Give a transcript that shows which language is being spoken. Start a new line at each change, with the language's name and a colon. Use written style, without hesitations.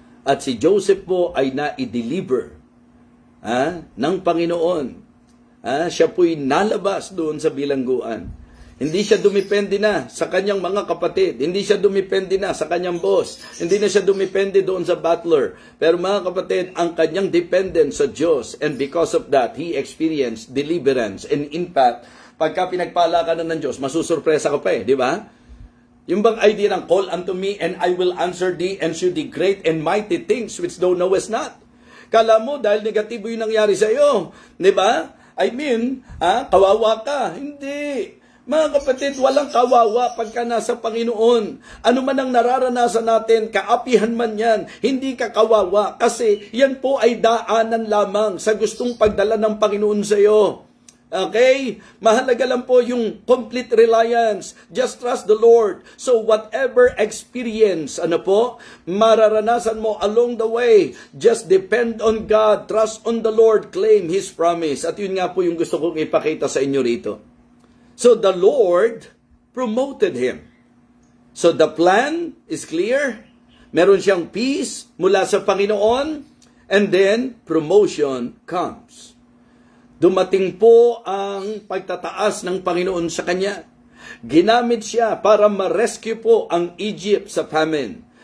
Filipino: At si Joseph po ay na-deliver ng Panginoon. Siya po'y nalabas doon sa bilangguan. Hindi siya dumipende na sa kanyang mga kapatid. Hindi siya dumipende na sa kanyang boss. Hindi na siya dumipende doon sa butler. Pero mga kapatid, ang kanyang dependence sa Diyos.
English: And because of that, he experienced deliverance. And in fact,
Filipino: pagka pinagpala ka na ng Diyos, masusurpresa ka pa di ba? Yung bang idea ng
English: call unto me and I will answer thee and shew thee great and mighty things which thou knowest not.
Filipino: Kala mo dahil negatibo yung nangyari sa iyo. Di ba?
English: I mean,
Filipino: kawawa ka. Hindi. Mga kapatid, walang kawawa pagka nasa Panginoon. Ano man ang nararanasan natin, kaapihan man yan, hindi ka kawawa. Kasi yan po ay daanan lamang sa gustong pagdala ng Panginoon sa iyo. Okay? Mahalaga lang po yung complete reliance.
English: Just trust the Lord. So whatever experience,
Filipino: mararanasan mo
English: along the way, just depend on God, trust on the Lord, claim His promise.
Filipino: At yun nga po yung gusto kong ipakita sa inyo rito.
English: So the Lord promoted him. So the plan is clear.
Filipino: Meron siyang peace mula sa Panginoon.
English: And then promotion comes.
Filipino: Dumating po ang pagtataas ng Panginoon sa kanya. Ginamit siya para ma-rescue po ang Egypt sa famine.